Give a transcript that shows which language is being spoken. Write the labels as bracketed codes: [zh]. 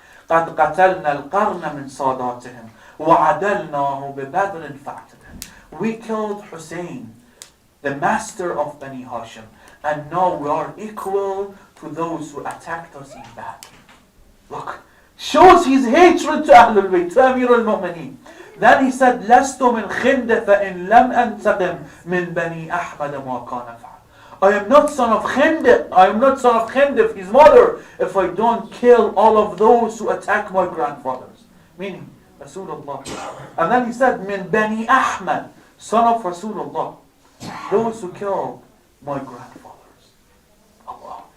[ar] قَدْ قَتَلْنَا الْقَرْنَ مِنْ صَادَاتِهِمْ وَعَدَلْنَاهُ بِبَدْرٍ فَاعْتَدًا. [en] We killed Hussain, the master of Bani Hashim, and now we are equal to those who attacked us in battle. Look, shows his hatred to Ahlul Bayt, to Amir al-Mu'mineen. Then he said, [ar] لَسْتُ مِنْ خِنْدَ فَإِنْ لَمْ أَنْتَقِمْ مِنْ بَنِي أَحْمَدَ مَا كَانَ فَعَلَ. [en] I am not son of Khindif. I am not son of Khindif, his mother, if I don't kill all of those who attack my grandfathers. Meaning, Rasulullah. And then he said, [ar] مِنْ بَنِي أَحْمَدَ, [en] son of Rasulullah. Those who killed my grandfathers. Allah.